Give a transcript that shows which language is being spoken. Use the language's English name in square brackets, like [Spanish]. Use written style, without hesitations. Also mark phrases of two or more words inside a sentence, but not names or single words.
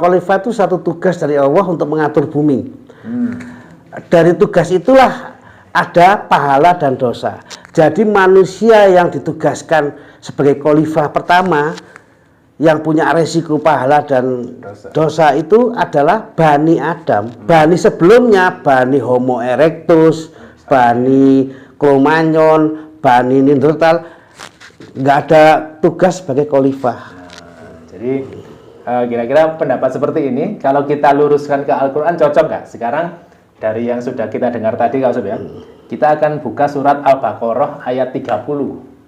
[Indonesian] Khalifah itu satu tugas dari Allah untuk mengatur bumi. Dari tugas itulah ada pahala dan dosa. Jadi manusia yang ditugaskan sebagai khalifah pertama yang punya resiko pahala dan dosa itu adalah Bani Adam. Bani sebelumnya, Bani Homo erectus, Bani Cro-Magnon, Bani Neanderthal, nggak ada tugas sebagai khalifah. Jadi kira-kira pendapat seperti ini, kalau kita luruskan ke Al-Quran cocok nggak? Sekarang dari yang sudah kita dengar tadi, Sob, ya, kita akan buka surat Al-Baqarah ayat 30.